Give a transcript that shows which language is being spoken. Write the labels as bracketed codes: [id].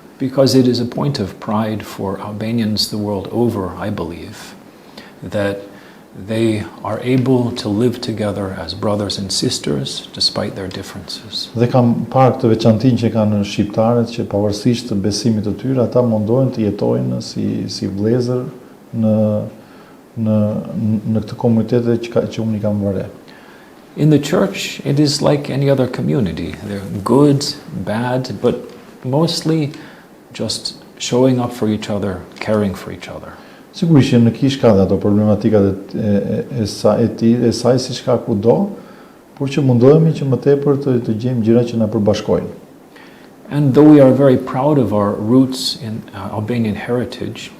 [en] Because it is a point of pride for Albanians the world over, I believe, that they are able to live together as brothers and sisters despite their differences. [sq] Dhe kam parë këtë veçantinë që kanë shqiptarët që pavarësisht të besimit të tyre, ata mundohen të jetojnë si vëllezër në këtë komunitet që unë i kam vëre. [en] In the church, it is like any other community. They're good, bad, but mostly just showing up for each other, caring for each other. [sq] Sigurisht që në kishë ka dhe ato problematikat e saj si shka kudo, por që mundohemi që më tepër të gjejmë gjëra që na përbashkojnë. [en] And though we are very proud of our roots in Albanian heritage,